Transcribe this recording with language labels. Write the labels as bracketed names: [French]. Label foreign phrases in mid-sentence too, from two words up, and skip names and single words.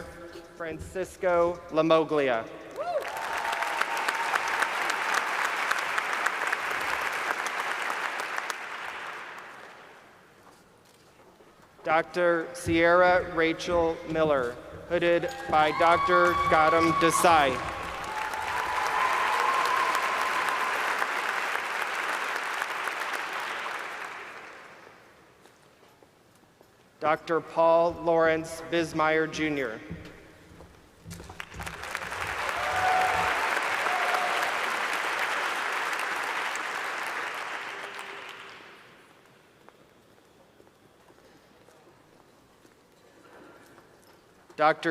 [English] Francisco Lamoglia. Dr. Sierra Rachel Miller, hooded by Dr. Gautam Desai. Dr. Paul Lawrence Bismeyer, Jr. Dr.